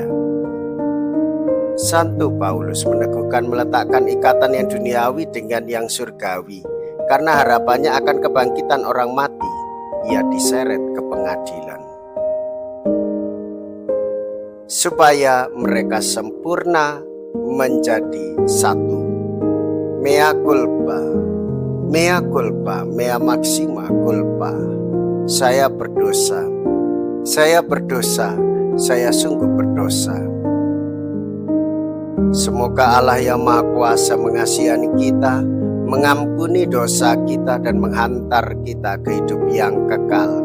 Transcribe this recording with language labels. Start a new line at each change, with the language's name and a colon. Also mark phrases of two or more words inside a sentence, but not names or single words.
Indonesian: Santo Paulus meneguhkan meletakkan ikatan yang duniawi dengan yang surgawi, karena harapannya akan kebangkitan orang mati. Ia diseret ke pengadilan supaya mereka sempurna menjadi satu.
Latin: Mea culpa, mea culpa, mea maxima culpa.
Indonesian: Saya berdosa, saya berdosa, saya sungguh berdosa. Semoga Allah yang Maha Kuasa mengasihani kita, mengampuni dosa kita dan menghantar kita ke hidup yang kekal.